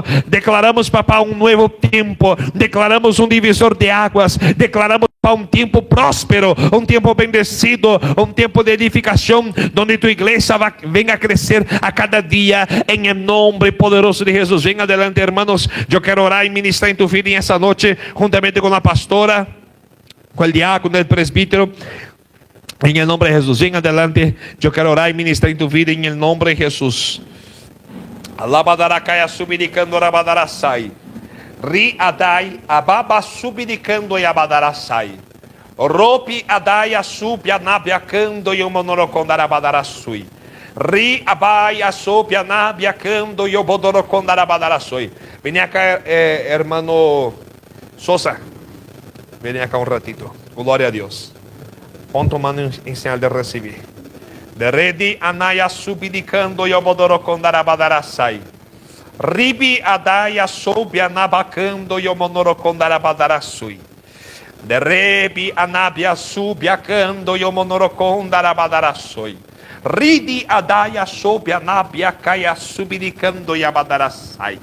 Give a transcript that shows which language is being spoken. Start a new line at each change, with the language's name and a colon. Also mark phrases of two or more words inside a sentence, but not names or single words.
Spanish: Declaramos, papá, un nuevo tiempo, declaramos un divisor de aguas, declaramos un tiempo próspero, un tiempo bendecido, un tiempo de edificación, donde tu iglesia venga a crecer a cada día, en el nombre poderoso de Jesús. Venga adelante, hermanos. Yo quiero orar y ministrar en tu vida en esta noche, juntamente con la pastora, con el diácono, el presbítero. En el nombre de Jesús, venga adelante. Yo quiero orar y ministrar en tu vida en el nombre de Jesús. Alabadaracaya subiricando arabadarasai. Ri adai ababa subiricando e abadarasai. Ropi adai asub anabiacando e omonorocondarabadarassui. Ri abai asub anabiacando e obodorocondarabadarassui.
Portuguese: Vem acá, hermano Sosa. Vem acá um ratito. Glória a Deus.
Spanish: Pon tu mano
Portuguese: em sinal de receber. De redi anaya subiricando e obodorocondarabadarassai. Ribi adaya soube anabacando e omonorocondarabadarassui. De rebi anabia subiacando e omonorocondarabadarassui. Ridi adaya soube anabia caia subiricando e abadarassai.